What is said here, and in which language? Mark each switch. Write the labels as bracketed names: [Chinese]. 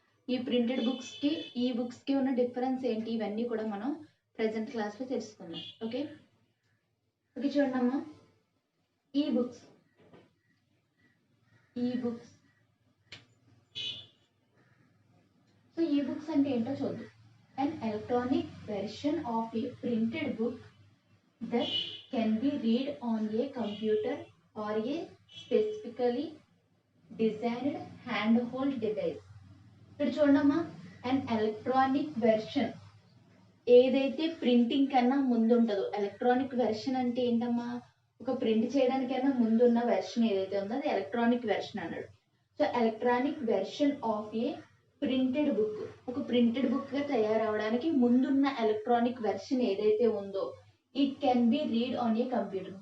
[Telugu] ఈ ప్రింటెడ్ బుక్స్కి ఈ బుక్స్కి ఉన్న డిఫరెన్స్ ఏంటి, ఇవన్నీ కూడా మనం ప్రజెంట్ క్లాస్లో తెలుసుకుందాం. ఓకే ఓకే చూడండమ్మా, ఈ బుక్స్ సో ఈ బుక్స్ అంటే ఏంటో చూద్దాం. [English] An electronic version of a printed book that can be read on a computer or a specifically designed handheld device. [Telugu] ఇక్కడ చూడమ్మా, అండ్ ఎలక్ట్రానిక్ వెర్షన్ ఏదైతే ప్రింటింగ్ కన్నా ముందు ఉంటుందో, ఎలక్ట్రానిక్ వెర్షన్ అంటే ఏంటమ్మా, ఒక ప్రింట్ చేయడానికైనా ముందు ఉన్న వెర్షన్ ఏదైతే ఉందో అది ఎలక్ట్రానిక్ వెర్షన్ అన్నాడు. [English] so electronic version of a printed book, [Telugu] ఒక ప్రింటెడ్ బుక్ గా తయారవడానికి ముందున్న ఎలక్ట్రానిక్ వెర్షన్ ఏదైతే ఉందో [English] It can be read on a computer.